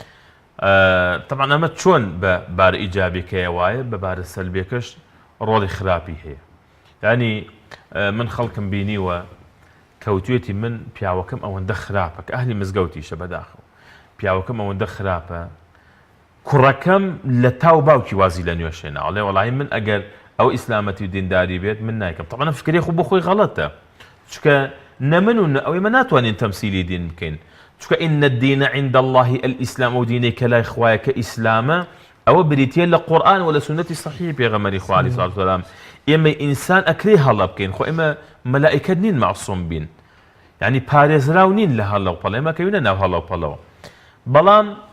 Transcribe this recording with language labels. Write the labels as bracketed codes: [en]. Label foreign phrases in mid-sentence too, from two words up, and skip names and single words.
[ckb] طبعا ئەمە چۆن بە بارە ئیجابیکەیە وایە بە بارە سەلبیەکەش ڕۆڵی خراپی هەیە ینی من خەڵکم بینیوە کەوتوێتی من پیاوەکەم ئەوەندە خراپە کە ئەهلی مزگەوتیشە بەداخەوە پیاوەکەم ئەوەندە خراپە کوڕەکەم لە تاو باوکی وازی لە نوێشێنە ئەڵێ وەڵی من ئەگەر ئەو ئیسلامەتی و دینداری بێت من نایکەم طبعا فکرێ خۆ بۆ خۆی غەڵەتە چکە نە من و ئەوەی مە ناتوانین تەمسیلی دین بکەین چکە [ar] ئین الدین عند الله الئیسلام [ckb] ئەو دینەی کە لای خوایە کە ئیسلامە ئەوە بریتیە لە قورئان و لە سونەتی صحیحی پێغەمبەری خوا [ar] عەلەیهی سەڵاتو وەسەلام [ckb] ئێمە ئینسان ئەکرێ هەڵە بکەین خۆ ئێمە مەلائیکە نین معسووم بین یعنی پارێزراو نین لە هەڵە و پەڵە ئێمە کەوینە ناو هەڵە و پەڵەوە بەڵام